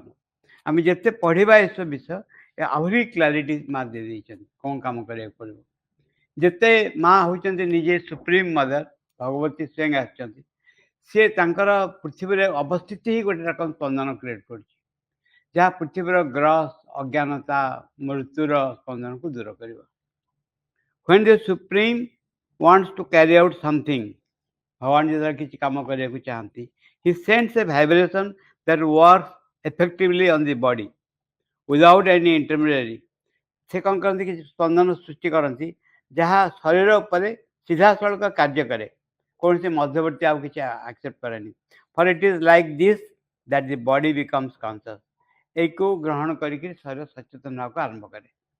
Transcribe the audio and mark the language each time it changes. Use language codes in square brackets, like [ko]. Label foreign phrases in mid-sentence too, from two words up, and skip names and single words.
[or] ଆମେ ଯେତେ ପଢ଼ିବା ଏସବୁ ବିଷୟ ଆହୁରି କ୍ଲାରିଟି ମା ଦେଇଛନ୍ତି କ'ଣ କାମ କରିବାକୁ ପଡ଼ିବ। ଯେତେ ମା ହେଉଛନ୍ତି ନିଜେ [en] Supreme Mother, [or] ଭଗବତୀ ସ୍ୱୟଂ ଆସିଛନ୍ତି, ସିଏ ତାଙ୍କର ପୃଥିବୀରେ ଅବସ୍ଥିତି ହିଁ ଗୋଟେ ରକମ ସ୍ପନ୍ଦନ କ୍ରିଏଟ୍ କରୁଛି, ଯାହା ପୃଥିବୀର ଗ୍ରସ୍, ଅଜ୍ଞାନତା, ମୃତ୍ୟୁର ସ୍ପନ୍ଦନକୁ ଦୂର କରିବ। [en] When the Supreme wants to carry out something, [or] ଭଗବାନ ଯେତେବେଳେ କିଛି କାମ କରିବାକୁ ଚାହାନ୍ତି, [en] he sends a vibration that works effectively on the body without any intermediary. [or] ସେ କ'ଣ କରନ୍ତି, କିଛି ସ୍ପନ୍ଦନ ସୃଷ୍ଟି କରନ୍ତି ଯାହା ଶରୀର ଉପରେ ସିଧାସଳଖ କାର୍ଯ୍ୟ କରେ, କୌଣସି ମଧ୍ୟବର୍ତ୍ତୀ ଆଉ କିଛି ଆକ୍ସେପ୍ଟ କରେନି। [en] For it is like this that the body becomes conscious. [or] ଏଇକୁ ଗ୍ରହଣ କରିକି ଶରୀର ସଚେତନ ହେବାକୁ ଆରମ୍ଭ କରେ।